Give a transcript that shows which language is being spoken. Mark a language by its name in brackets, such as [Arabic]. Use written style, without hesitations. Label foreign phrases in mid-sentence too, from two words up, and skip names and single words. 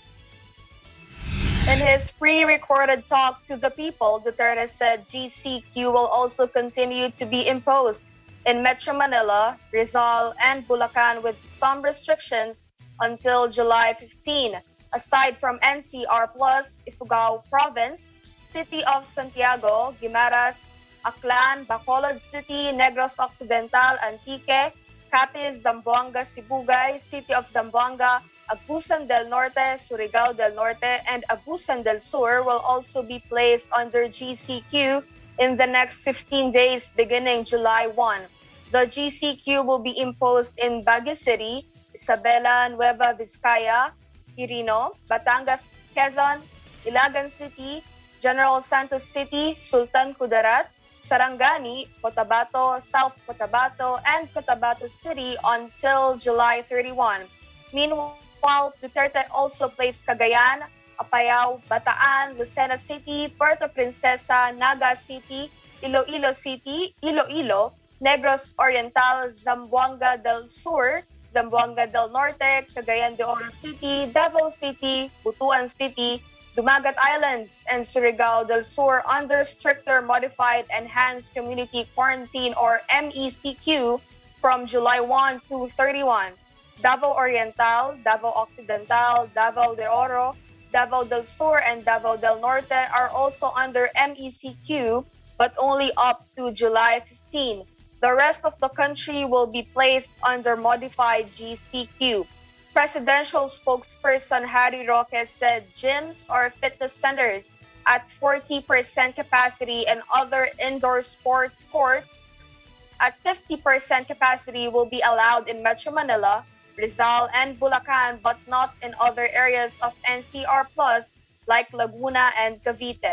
[English] In his pre-recorded talk to the people, Duterte said GCQ will also continue to be imposed in Metro Manila, Rizal, and Bulacan with some restrictions until July 15. Aside from NCR Plus, Ifugao Province, City of Santiago, Guimaras, Aklan, Bacolod City, Negros Occidental, Antique, Capiz, Zamboanga, Sibugay, City of Zamboanga, Agusan del Norte, Surigao del Norte, and Agusan del Sur will also be placed under GCQ in the next 15 days beginning July 1. The GCQ will be imposed in Baguio City, Isabela, Nueva Vizcaya, Quirino, Batangas, Quezon, Ilagan City, General Santos City, Sultan Kudarat, Sarangani, Cotabato, South Cotabato, and Cotabato City until July 31. Meanwhile, Duterte also placed Cagayan, Apayao, Bataan, Lucena City, Puerto Princesa, Naga City, Iloilo City, Iloilo, Negros Oriental, Zamboanga del Sur, Zamboanga del Norte, Cagayan de Oro City, Davao City, Butuan City, Dumagat Islands, and Surigao del Sur under stricter Modified Enhanced Community Quarantine or MECQ from July 1 to 31. Davao Oriental, Davao Occidental, Davao de Oro, Davao del Sur, and Davao del Norte are also under MECQ, but only up to July 15. The rest of the country will be placed under modified GCQ. Presidential spokesperson Harry Roque said gyms or fitness centers at 40% capacity and other indoor sports courts at 50% capacity will be allowed in Metro Manila, Rizal, and Bulacan, but not in other areas of NCR Plus like Laguna and Cavite.